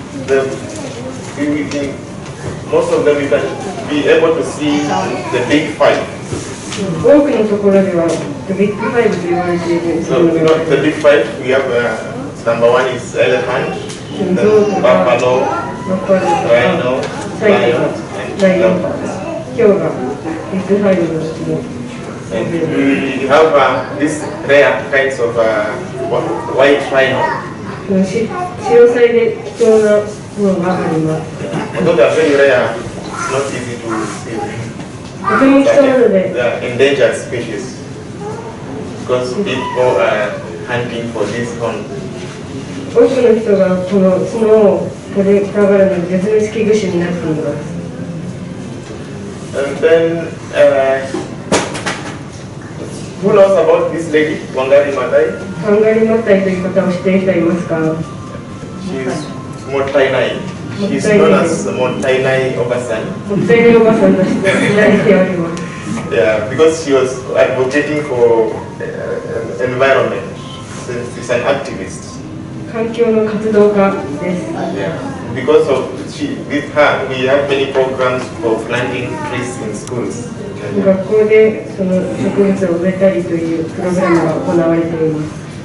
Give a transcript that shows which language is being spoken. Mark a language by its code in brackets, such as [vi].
[en] And most of them you can be able to see the big five. [ja] 多くのところではビッグファイブと言われている。 [en] So the big five, we have number 1 is elephant, then buffalo, rhino, lion, and leopard. [ja] ヒョウがビッグファイブのうちの。 [en] And we have these rare kinds of white rhino. [ja] 白サイで貴重なものがあります。 [en] Although they are very rare, it's not easy to see. [ja] とても貴重なので、 [en] They are endangered species because people are hunting for this horn. [ja] 多くの人がこの角を取りたがるので絶滅危惧種になっています。 [en] And then Who knows about this lady, Wangari Maathai? [ja] ハンガリーマッタイという方を知っている人いますか？ [en] She's Mottainai. She's known as Mottainai Obasan. [ja] もったいないおばさんとして知られております。 [en] Yeah, because she was advocating for environment. She's an activist. [ja] 環境の活動家です。 [en] Yeah, because of with her, we have many programs for planting trees in schools. [ja] 学校でその植物を植えたりというプログラムが行われています。